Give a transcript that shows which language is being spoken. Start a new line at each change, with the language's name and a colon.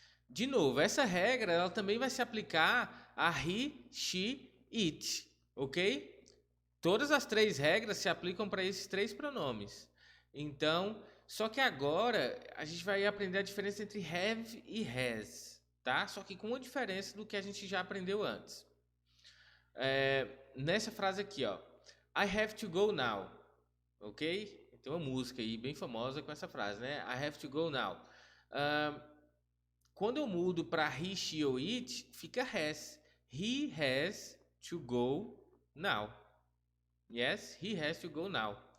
Portuguese: De novo, essa regra ela também vai se aplicar a he, she, it, ok? Todas as três regras se aplicam para esses três pronomes. Então, só que agora a gente vai aprender a diferença entre have e has, tá? Só que com uma diferença do que a gente já aprendeu antes. Nessa frase aqui, ó,
English: I have to go now,
Portuguese: ok? Tem uma música aí bem famosa com essa frase, né?
English: I have to go now.
Portuguese: Quando eu mudo para he, she ou it, fica has.
English: He has to go now. Yes, he has to go now.